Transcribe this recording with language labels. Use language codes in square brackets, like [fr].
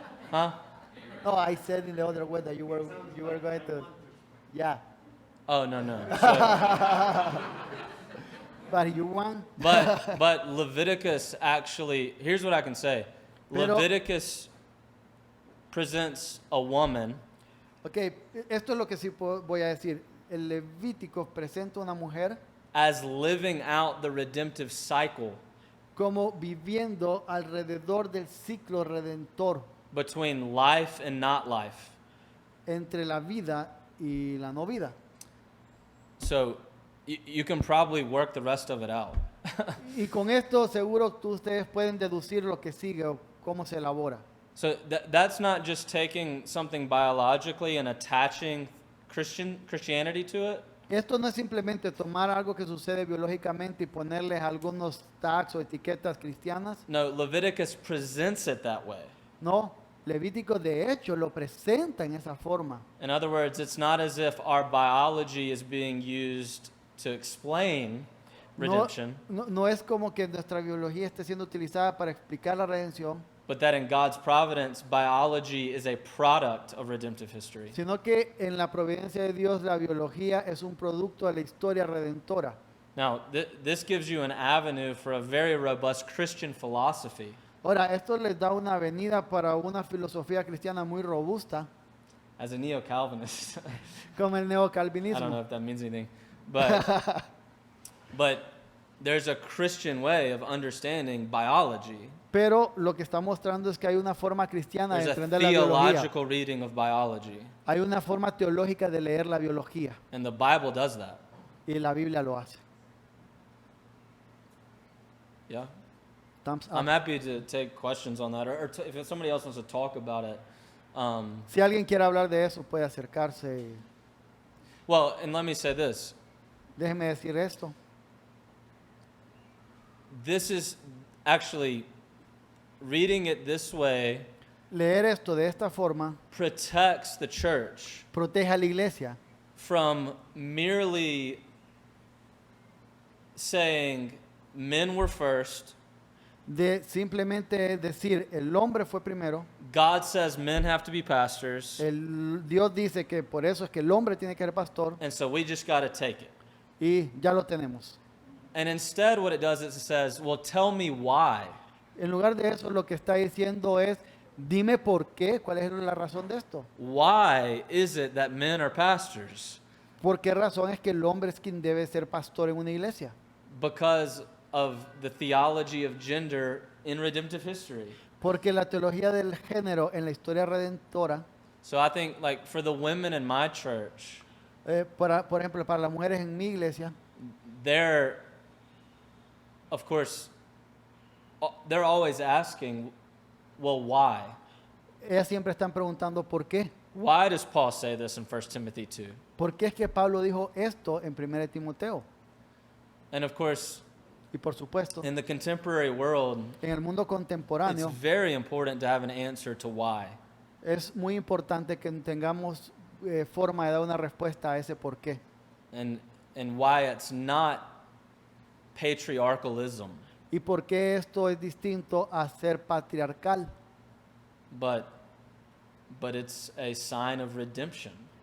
[en] Huh? No, I said in the other way that you were going to, yeah. Oh, no. So, But you want? but Leviticus actually, here's what I can say. [es] Pero- [en] Leviticus presents a woman [es] Ok, esto es lo que sí voy a decir. El Levítico presenta una mujer [en] as living out the redemptive cycle [es] como viviendo alrededor del ciclo redentor [en] between life and not life. [es] entre la vida y la no vida. [en] So you can probably work the rest of it out. [es] Y con esto seguro ustedes pueden deducir lo que sigue o cómo se elabora. [en] So that's not just taking something biologically and attaching Christianity to it. [es] Esto no es simplemente tomar algo que sucede biológicamente y ponerles algunos tags o etiquetas cristianas. [en] No, Leviticus presents it that way. [es] No, Levítico de hecho lo presenta en esa forma. [en] In other words, it's not as if our biology is being used to explain [es] No, [en] redemption, [es] no es como que nuestra biología esté siendo utilizada para explicar la redención, [en] but that in God's providence, biology is a product of redemptive history. [es] sino que en la providencia de Dios la biología es un producto de la historia redentora. [en] Now, this gives you an avenue for a very robust Christian philosophy. [es] Ahora, esto les da una avenida para una filosofía cristiana muy robusta, [en] As a neo-Calvinist, [es] como el [en] I don't know [es] neocalvinismo. [en] if that means anything, but there's a Christian way of understanding biology. [es] Pero lo que está mostrando es que hay una forma cristiana de [en] There's a [es] entender la biología. [en] theological reading of biology, [es] Hay una forma teológica de leer la biología [en] and the Bible does that. [es] y la Biblia lo hace. [en] Yeah. Thumbs up. I'm happy to take questions on that, or if somebody else wants to talk about it. [es] Si alguien quiere hablar de eso, puede acercarse. [en] Well, and let me say this. [es] Déjeme decir esto. [en] This is actually, reading it this way [es] Leer esto de esta forma [en] protects the church [es] protege a la iglesia [en] from merely saying men were first, [es] de simplemente decir el hombre fue primero. [en] God says men have to be pastors, [es] Dios dice que por eso es que el hombre tiene que ser pastor [en] and so we just got to take it. [es] y ya lo tenemos. [en] And instead, what it does is it says, well, tell me why. [es] En lugar de eso, lo que está diciendo es, dime por qué, cuál es la razón de esto. [en] Why is it that men are pastors? [es] ¿Por qué razón es que el hombre es quien debe ser pastor en una iglesia? [en] Because of the theology of gender in redemptive history. [es] Porque la teología del género en la historia redentora, [en] So I think, like, for the women in my church, [es] por ejemplo, para las mujeres en mi iglesia, [en] they're, of course, they're always asking, well, why? [es] ellas siempre están preguntando por qué. [en] Why does Paul say this in 1 Timothy 2? [es] ¿Por qué es que Pablo dijo esto en 1 Timoteo? [en] And of course, [es] Y por supuesto, [en] in the contemporary world, [es] en el mundo [en] it's [es] contemporáneo [en] very important to have an answer to why. [es] es muy importante que tengamos forma de dar una respuesta a ese por qué. [en] And why it's not patriarchalism, [es] Y por qué esto es distinto a ser patriarcal, [en] but it's a sign of redemption.